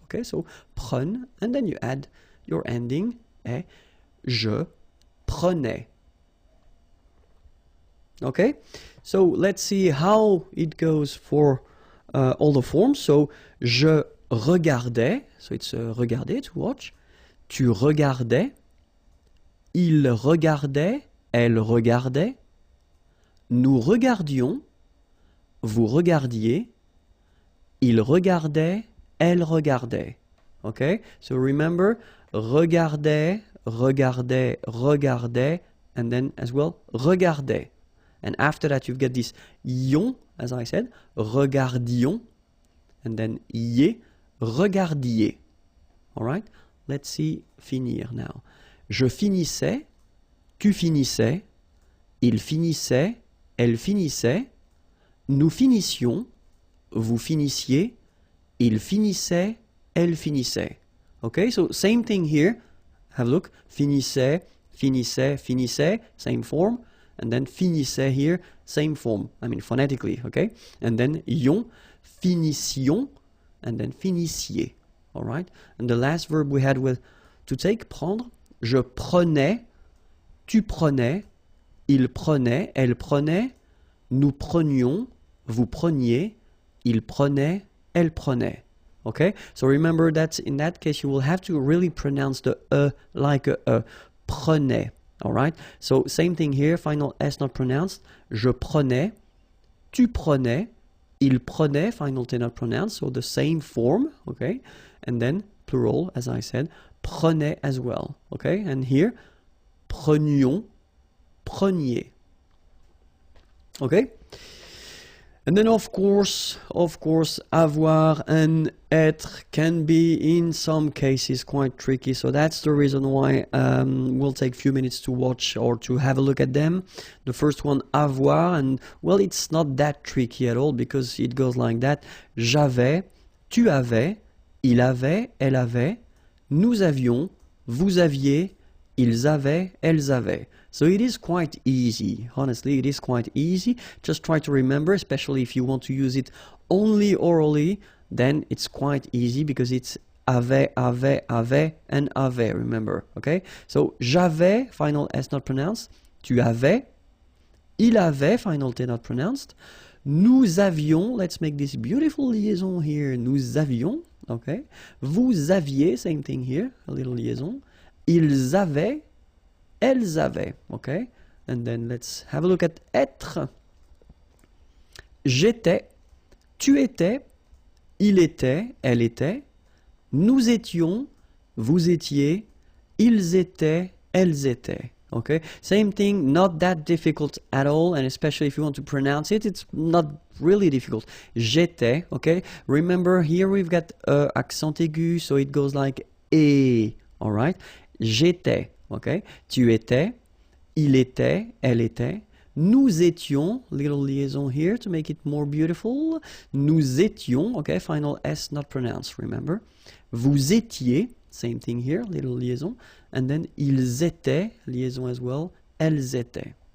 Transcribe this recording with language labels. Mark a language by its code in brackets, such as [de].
[en] Okay, so prenne, and then you add your ending, e. [fr] Je prenais. [en] Okay, so let's see how it goes for all the forms. So, je regardait, so it's regarder, to watch. [fr] Tu regardais. Il regardait, elle regardait. Nous regardions, vous regardiez. Il regardait, elle regardait. [en] Okay? So remember, regardait, regardait, regardait, and then as well, regardait. And after that, you've got this ion, as I said, regardions, and then ier, regardiez. All right? Let's see finir now. [fr] Je finissais, tu finissais, il finissait, elle finissait, nous finissions, vous finissiez, il finissait, elle finissait. [en] Okay, so same thing here. Have a look. Finissait, finissait, finissait, same form. And then finissait here, same form. I mean phonetically, okay? And then ion, finissions, and then finissiez. All right? And the last verb we had with to take, prendre. [fr] Je prenais, tu prenais, il prenait, elle prenait, nous prenions, vous preniez, il prenait, elle prenait. [en] Okay? So remember that in that case you will have to really pronounce the like a. Prenait. All right? So same thing here, final S not pronounced. [fr] Je prenais, tu prenais, il prenait, [en] final T not pronounced, so the same form, okay? And then plural, as I said, prenait as well, okay? And here, prenions, preniez. Okay? And then of course, avoir and être can be in some cases quite tricky. So that's the reason why we'll take a few minutes to watch or to have a look at them. The first one, avoir, and well, it's not that tricky at all because it goes like that. [fr] J'avais, tu avais, il avait, elle avait, nous avions, vous aviez, ils avaient, elles avaient. [en] So it is quite easy. Honestly, it is quite easy. Just try to remember, especially if you want to use it only orally, then it's quite easy because it's avait, and avait, remember, okay? So, j'avais, final S not pronounced. [fr] Tu avais. Il avait, [en] final T not pronounced. [fr] Nous avions, [en] let's make this beautiful liaison here. [fr] Nous avions, [en] okay? [fr] Vous aviez, [en] same thing here, a little liaison. [fr] Ils avaient. Elles avaient, [en] okay? And then let's have a look at être. [fr] J'étais, tu étais, il était, elle était, nous étions, vous étiez, ils étaient, elles étaient. [en] Okay? Same thing, not that difficult at all, and especially if you want to pronounce it, it's not really difficult. [fr] J'étais, [en] okay? Remember, here we've got accent aigu, so it goes like et, all right? J'étais. Okay? [fr] Tu étais, il était, elle était, nous étions, [en] little liaison here to make it more beautiful, [fr] nous étions, [en] okay, final S not pronounced, remember, [fr] vous étiez, [en] same thing here, little liaison, and then [fr] ils étaient, [en] liaison as well, [fr] elles étaient.